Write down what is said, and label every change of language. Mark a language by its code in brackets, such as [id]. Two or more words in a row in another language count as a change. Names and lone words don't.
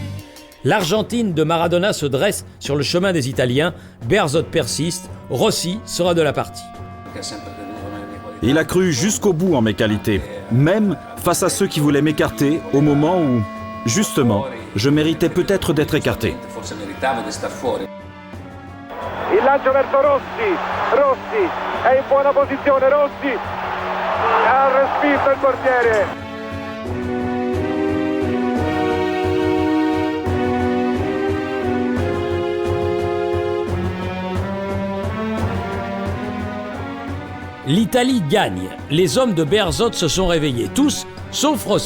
[fr] L'Argentine de Maradona se dresse sur le chemin des Italiens. Bearzot persiste. Rossi sera de la partie. Il a cru jusqu'au bout en mes qualités, même face à ceux qui voulaient m'écarter au moment où, justement, je méritais peut-être d'être écarté. [it] Il lancio verso Rossi. Rossi è in buona posizione. Rossi ha respinto il portiere. [fr] L'Italie gagne. Les hommes de Bearzot se sont réveillés, tous, sauf Rossi.